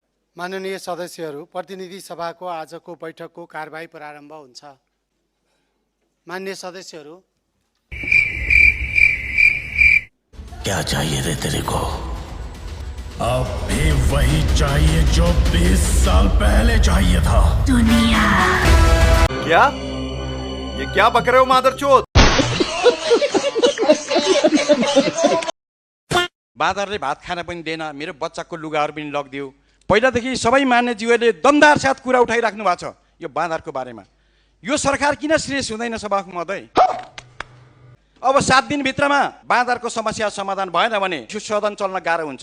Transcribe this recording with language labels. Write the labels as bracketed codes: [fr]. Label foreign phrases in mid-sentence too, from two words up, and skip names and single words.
[ne] माननीय सदस्यहरू, प्रतिनिधि सभाको आजको बैठकको कारबाही प्रारम्भ हुन्छ। माननीय सदस्यहरू, [hi] क्या चाहिए रे तेरे को? अब भी वही चाहिए जो 20 साल पहले चाहिए था। दुनिया। क्या? ये क्या बक रहे हो मादरचोद? [ne] बाँदरले भात खान पनि दिएन, मेरो बच्चाको लुगाहरू पनि लगिदियो। पहिलादेखि सबै मान्यज्यूहरूले दमदार साथ कुरा उठाइराख्नु भएको छ यो बाँदरको बारेमा। यो सरकार किन सिरियस हुँदैन सभामुख महोदय? अब 7 दिनभित्रमा बाँदरको समस्या समाधान भएन भने सदन चल्न गाह्रो हुन्छ।